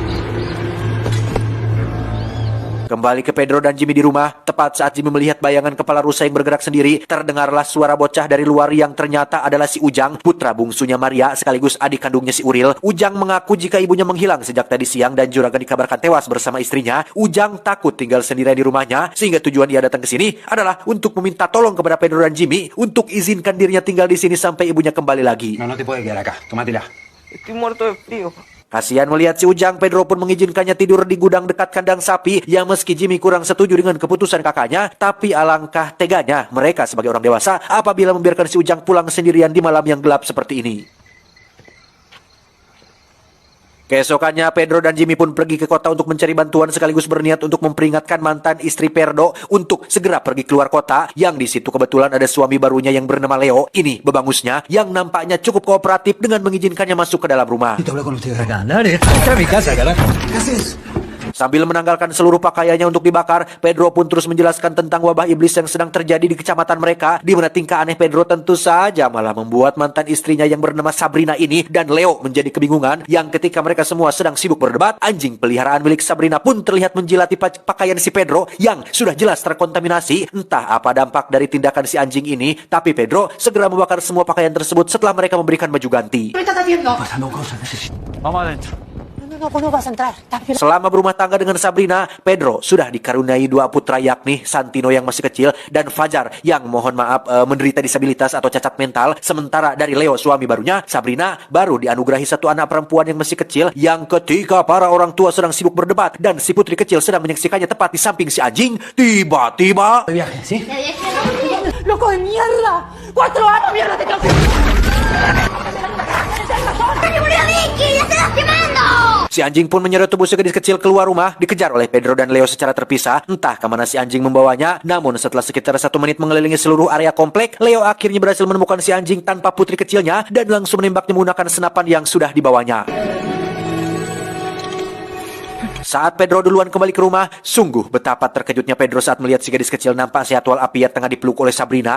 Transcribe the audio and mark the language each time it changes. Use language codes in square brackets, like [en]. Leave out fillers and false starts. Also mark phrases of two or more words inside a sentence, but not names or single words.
[id] Kembali ke Pedro dan Jimmy di rumah, tepat saat Jimmy melihat bayangan kepala rusa yang bergerak sendiri, terdengarlah suara bocah dari luar yang ternyata adalah si Ujang, putra bungsunya Maria sekaligus adik kandungnya si Uril. Ujang mengaku jika ibunya menghilang sejak tadi siang dan juragan dikabarkan tewas bersama istrinya. Ujang takut tinggal sendirian di rumahnya, sehingga tujuan dia datang ke sini adalah untuk meminta tolong kepada Pedro dan Jimmy untuk izinkan dirinya tinggal di sini sampai ibunya kembali lagi. [es] No, no te puedes quedar acá. Tómatela. Estoy muerto de frío. [id] Kasihan melihat si Ujang, Pedro pun mengizinkannya tidur di gudang dekat kandang sapi, yang meski Jimmy kurang setuju dengan keputusan kakaknya, tapi alangkah teganya mereka sebagai orang dewasa apabila membiarkan si Ujang pulang sendirian di malam yang gelap seperti ini. Keesokannya, Pedro dan Jimmy pun pergi ke kota untuk mencari bantuan sekaligus berniat untuk memperingatkan mantan istri Pedro untuk segera pergi keluar kota, yang di situ kebetulan ada suami barunya yang bernama Leo. Ini bebangusnya yang nampaknya cukup kooperatif dengan mengizinkannya masuk ke dalam rumah. [es] Te hablo con ustedes acá. Dale, esta es mi casa, carajo. ¿Qué haces? [id] Sambil menanggalkan seluruh pakaiannya untuk dibakar, Pedro pun terus menjelaskan tentang wabah iblis yang sedang terjadi di kecamatan mereka, di mana tingkah aneh Pedro tentu saja malah membuat mantan istrinya yang bernama Sabrina ini dan Leo menjadi kebingungan, yang ketika mereka semua sedang sibuk berdebat, anjing peliharaan milik Sabrina pun terlihat menjilati pakaian si Pedro yang sudah jelas terkontaminasi. Entah apa dampak dari tindakan si anjing ini, tapi Pedro segera membakar semua pakaian tersebut setelah mereka memberikan baju ganti. [es] ¿Qué estás haciendo? Pasando cosas, necesito. Vamos adentro. No, pues no vas a entrar. Estás violando. [id] Selama berumah tangga dengan Sabrina, Pedro sudah dikaruniai dua putra, yakni Santino yang masih kecil dan Fajar yang mohon maaf menderita disabilitas atau cacat mental. Sementara dari Leo suami barunya, Sabrina baru dianugerahi satu anak perempuan yang masih kecil, yang ketika para orang tua sedang sibuk berdebat dan si putri kecil sedang menyaksikannya tepat di samping si anjing, tiba-tiba [es] De viaje, ¿sí? ¡Loco de mierda! ¡4 años, mierda, te tengo que... ¡Dale, murió Vicky! ¡Ya se estás quemando! [id] si anjing pun menyerot tubuh si gadis kecil keluar rumah, dikejar oleh Pedro dan Leo secara terpisah. Entah kemana si anjing membawanya, namun setelah sekitar 1 menit mengelilingi seluruh area komplek, Leo akhirnya berhasil menemukan si anjing tanpa putri kecilnya dan langsung menembaknya menggunakan senapan yang sudah dibawanya. Saat Pedro duluan kembali ke rumah, sungguh betapa terkejutnya Pedro saat melihat si gadis kecil nampak sehat walafiat tengah dipeluk oleh Sabrina.